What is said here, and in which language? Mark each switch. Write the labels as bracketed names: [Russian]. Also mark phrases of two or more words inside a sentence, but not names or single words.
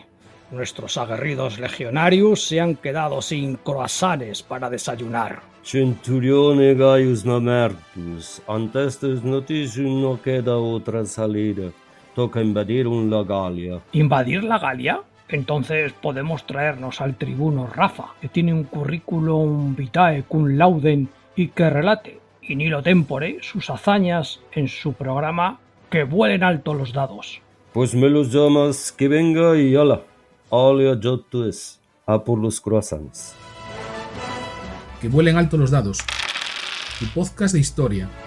[Spanish] Nuestros aguerridos legionarios se han quedado sin croissants para desayunar. Centurione Gaius Mamertus, ante estas noticias no queda otra salida. Toca invadir la Galia. ¿Invadir la Galia? Entonces podemos traernos al tribuno Rafa, que tiene un [Latin] currículum vitae cum laudem [Spanish] y que relate, [Latin] in illo tempore, [Spanish] sus hazañas en su programa Que vuelen alto los dados. Pues me los llamas, que venga y ala. Alia Jotus, a por los croissants. Que vuelen alto los dados. Tu podcast de historia.